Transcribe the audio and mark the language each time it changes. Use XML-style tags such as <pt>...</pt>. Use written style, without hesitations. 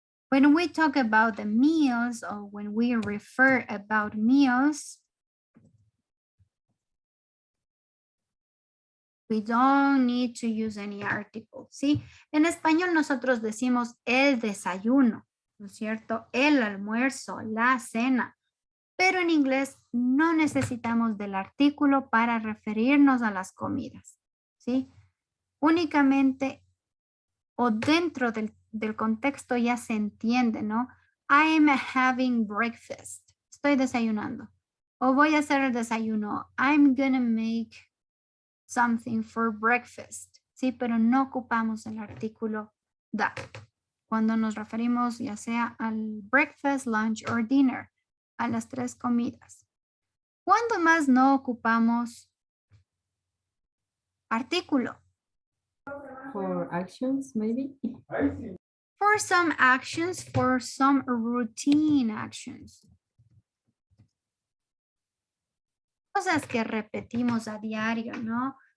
<en>When we talk about the meals or when we refer about meals, we don't need to use any article, ¿sí?</en> <es>En español nosotros decimos el desayuno, ¿no es cierto? El almuerzo, la cena. Pero en inglés no necesitamos del artículo para referirnos a las comidas, ¿sí? Únicamente o dentro del contexto ya se entiende, ¿no?</es> <en>I am having breakfast.</en> <es>Estoy desayunando. O voy a hacer el desayuno.</es> <en>I'm gonna make something for breakfast,</en> <es>¿sí? Pero no ocupamos el artículo that cuando nos referimos ya sea al</es> <en>breakfast, lunch or dinner,</en> <es>a las 3 comidas. ¿Cuándo más no ocupamos artículo?</es> <en>For actions, maybe. For some actions, for some routine actions.</en> <es>Cosas que repetimos a diario, ¿no?</es>